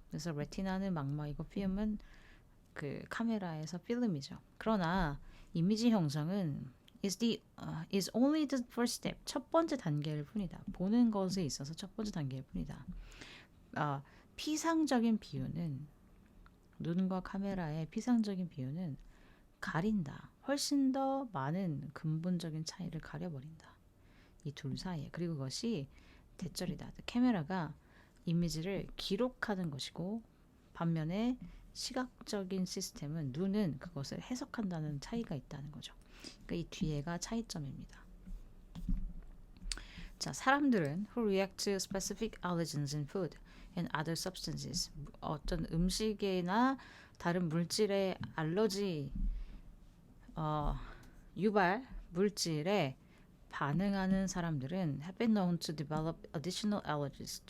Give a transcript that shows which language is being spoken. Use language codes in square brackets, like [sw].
[ko] 그래서 레티나는 망막이고 필름은 그 카메라에서 필름이죠. 그러나 이미지 형성은 [en] is only the first step. [ko] 첫 번째 단계일 뿐이다. 보는 것에 있어서 첫 번째 단계일 뿐이다. 피상적인 비유는 눈과 카메라의 피상적인 비유는 가린다. 훨씬 더 많은 근본적인 차이를 가려버린다. 이 둘 사이에. 그리고 그것이 대절이다. 카메라가 이미지를 기록하는 것이고 반면에 시각적인 시스템은 눈은 그것을 해석한다는 차이가 있다는 거죠. 그러니까 이 뒤에가 차이점입니다. 자, 사람들은 [en] who react to specific allergens in food and other substances, [ko] 어떤 음식이나 다른 물질의 알러지 유발 물질에 반응하는 사람들은 [en] have been known to develop additional allergies.